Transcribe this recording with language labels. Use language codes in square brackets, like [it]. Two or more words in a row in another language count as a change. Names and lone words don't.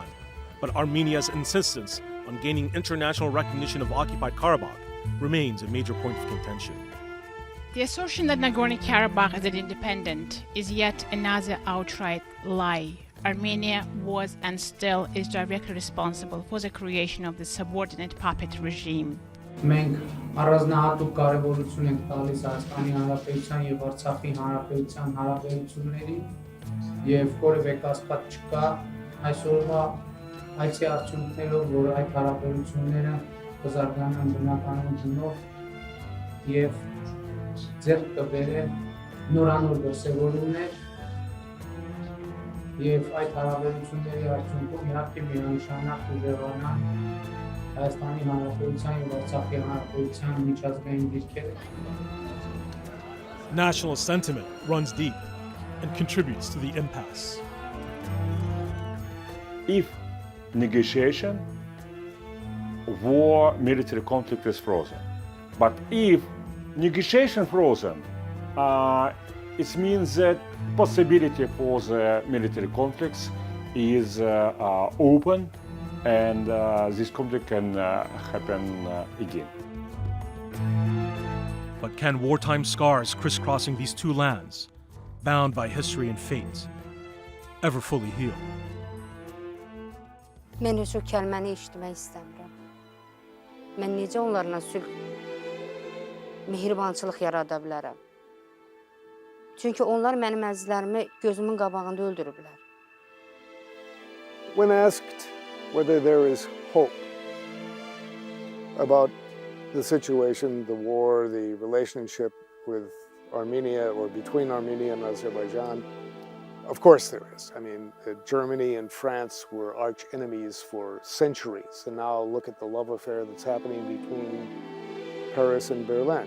[en] But Armenia's insistence on gaining international recognition of occupied Karabakh remains a major point of contention. The assertion that Nagorno-Karabakh is independent is yet another outright lie. Armenia was and still is directly responsible for the creation of the subordinate puppet regime. [hy] Մենք առանձնահատուկ կարևորություն ենք տալիս Հայաստանի Հանրապետության եւ Արցախի Հանրապետության հարաբերությունների եւ որևէ կասկած չկա այսօրվա այցի արդյունքներով, որ այդ հարաբերությունները կզարգանան բնականon գնով եւ ձեռք կբերեն նորանոր դրսևորումներ եւ այդ հարաբերությունների արդյունքում իհարկե միանշանակ ուժեղանան Հայաստանի Հանրապետության եւ Արցախի Հանրապետության միջազգային դիրքերը. [en] Nationalist sentiment runs deep and contributes to the impasse. If negotiation, war, military conflict is frozen. But if negotiation frozen, it means that possibility for the military conflicts is open, and this conflict can happen again. But can wartime scars crisscrossing these two lands, bound by history and fate, ever fully heal? [az] Mən heç o kəlməni eşitmək istəmirəm. Mən necə onlarla sülh, mehribançılıq yarada bilərəm? Çünki onlar mənim əzizlərimi gözümün qabağında öldürüblər. [en] When asked whether there is hope about the situation, the war, the relationship with Armenia or between Armenia and Azerbaijan, of course there is. I mean, Germany and France were arch enemies for centuries, and now look at the love affair that's happening between Paris and Berlin.